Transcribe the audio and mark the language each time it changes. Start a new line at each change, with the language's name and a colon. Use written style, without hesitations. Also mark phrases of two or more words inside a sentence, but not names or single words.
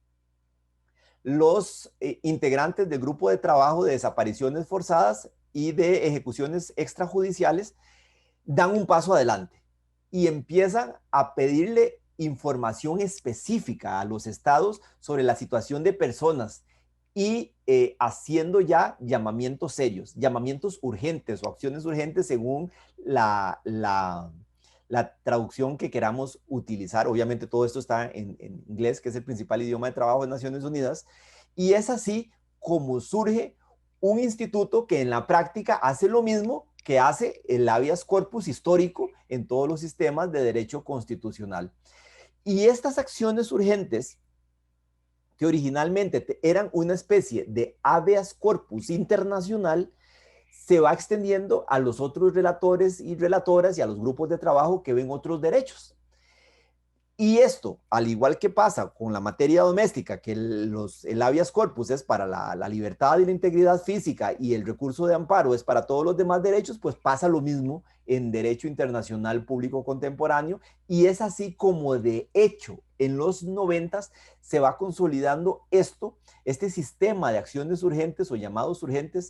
Spanish: los integrantes del grupo de trabajo de desapariciones forzadas y de ejecuciones extrajudiciales dan un paso adelante y empiezan a pedirle información específica a los estados sobre la situación de personas, y haciendo ya llamamientos serios, llamamientos urgentes o acciones urgentes según la traducción que queramos utilizar. Obviamente todo esto está en inglés, que es el principal idioma de trabajo de Naciones Unidas, y es así como surge un instituto que en la práctica hace lo mismo que hace el
Latin: habeas corpus
Spanish: histórico en todos los sistemas de derecho constitucional. Y estas acciones urgentes, que originalmente eran una especie de
Latin: habeas corpus
Spanish: internacional, se va extendiendo a los otros relatores y relatoras y a los grupos de trabajo que ven otros derechos. Y esto, al igual que pasa con la materia doméstica, que el
Latin: habeas corpus
Spanish: es para la libertad y la integridad física y el recurso de amparo es para todos los demás derechos, pues pasa lo mismo en derecho internacional público contemporáneo, y es así como de hecho en los 90 se va consolidando este sistema de acciones urgentes o llamados urgentes.